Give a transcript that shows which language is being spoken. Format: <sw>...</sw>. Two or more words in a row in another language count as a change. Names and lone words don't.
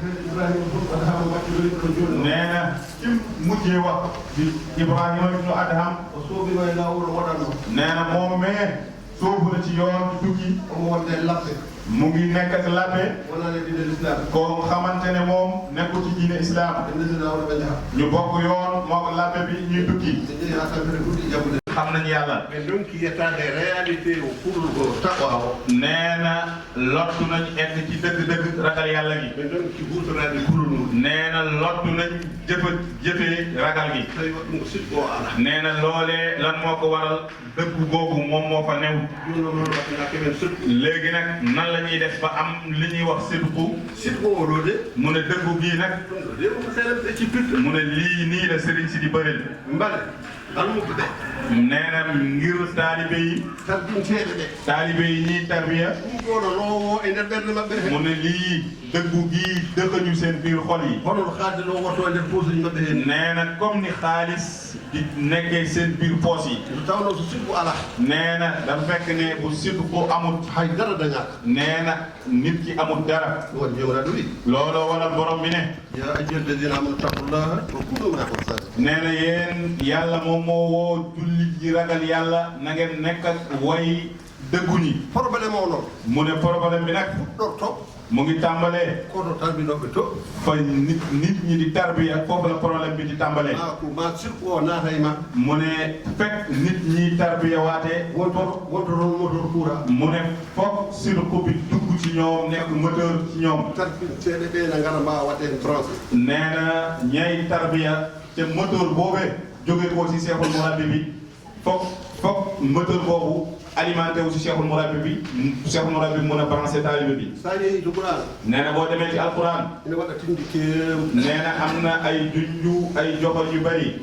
<wo>nee na ci mujjee wax di Ibrahima ibnu Adham nee na moom mee soobu na ci yoon tukki mu ngi nekk ak lappe koo xamante ne moom nekkul ci diine islam ñu bokk yoon moo ko lappe bi ñuy tukki xam nañu yàlla</wo> <fr>mais donc</fr> <ff>yettade réalité o kulul ko taqwa o</ff> <wo>nee na lottu nañ egg ci dëgg-dëgg ragal yàlla gi</wo> <fr>mais donc</fr> <ff>ci huutorade kulul mum</ff> <wo>nee na lottu nañ jëfee ragal gi</wo> <ff>tawi waɗum ko sidɗo o ala</ff> <wo>nee na loolee lan moo ko waral dëgg googu moom moo fa new léegi nag nan la ñuy def ba am li ñuy wax sidqu</wo> <ff>o ɗo de</ff> <wo>mu ne dëggu gii nag mu ne lii nii la sëriñ si di bëril</wo> <ff>mbale almuɓe</ff> <wo>nee na ngir taalibe yi</wo> <ff>tarbinteɓe ɓe</ff> <wo>taalibe yi ñiy tarbiya</wo> <ff>ɗum ɗoɗo lowo e nder ɓerde maɓɓe</ff> <wo>mu ne lii dëggu gii dëkkañu seen biir xol yi</wo> <ff>hono haalde ɗo woto e nder posuji maɓɓe hen</ff> <wo>nee na comme ni xaalis di nekkee seen biir poos yi</wo> <ff>so tawno so sidɓu ala</ff> <wo>nee na dafa fekk ne bu sidqu amut</wo> <ff>hay dara dañaka</ff> <wo>nee na nit ki amut dara</wo> <ff>won jomiraɗo wi</ff> <wo>looloo waral borom bi ne</wo> <ar>يا أيها الذين آمنوا اتقوا الله وكونوا من أحسن</ar> <wo>nee na yéen yàlla moom moo woo jullit yi ragal yàlla na ngeen nekk ak way dëggu ñi</wo> <ff>probléme o noon</ff> <wo>mu ne problème bi nag</wo> <ff>fuɗɗorto</ff> <wo>mu ngi tàmbalee</wo> <ff>koto tarbinoɓe to</ff> <wo>fa nit ñi di tarbiya foofu la problème bi di tàmbalee</wo> <ff>ko ma sirku o naata e ma</ff> <wo>mu ne fekk nit ñi tarbiya waatee</wo> <ff>wonto toon</ff> <fr>moteur courant</fr> <wo>mu ne foog sirku bi dugg ci ñoom nekk moteur ci ñoom</wo> <ff>tarbinteɗe ɓe na ngara mbawa waɗe</ff> <fr>en français</fr> <wo>nee na ñay tarbiya te moteur boobee jógee ko si Cheikhul Mourabbi bi foog moteur boobu alimenté wu si Cheikhul Mourabbi bi Cheikhul Mourabbi bi mën a branché taalibe bi. nee na boo demee ci alquran. nee na am na ay junju ay joxoñ yu bëri.</wo>